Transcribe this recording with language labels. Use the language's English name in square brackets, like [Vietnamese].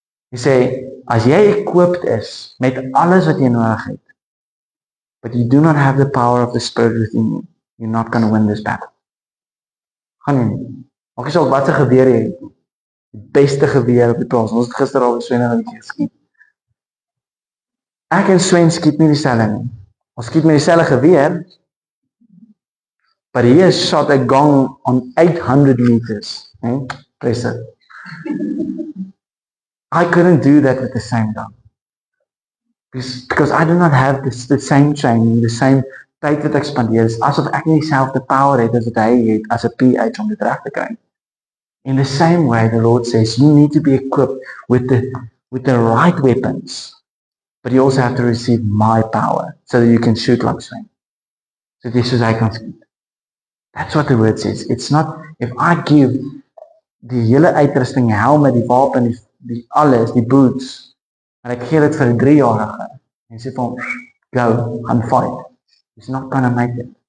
[Afrikaans] Hy sê, as jy equipped is met alles wat jy nodig het, [English] but you do not have the power of the Spirit within you, you're not going to win this battle. [Afrikaans] Gaan jy nie. Maak jy saak wat se geweer jy het, die beste geweer op die plaas. Ons het gister al Sven en ek geskiet. Ek en Sven skiet nie dieselfde nie. Ons skiet met dieselfde geweer, [English] but he has shot a gong on 800 meters. Press it. I couldn't do that with the same gun. Because I do not have the same training, the same [Afrikaans] tyd wat ek spandeer. Is asof ek nie dieselfde power het as wat hy het as 'n PH om dit reg te kry. [English] In the same way, the Lord says, you need to be equipped with the right weapons, but you also have to receive my power so that you can shoot like Sven. So this is how I can speak. That's what the word says. It's not, if I give [Afrikaans] die hele uitrusting, helmet, die wapen, die alles, die boots, en ek gee dit vir 'n 3-jarige, en sê vir hom, go, gaan fight. [English] He's not going to make it.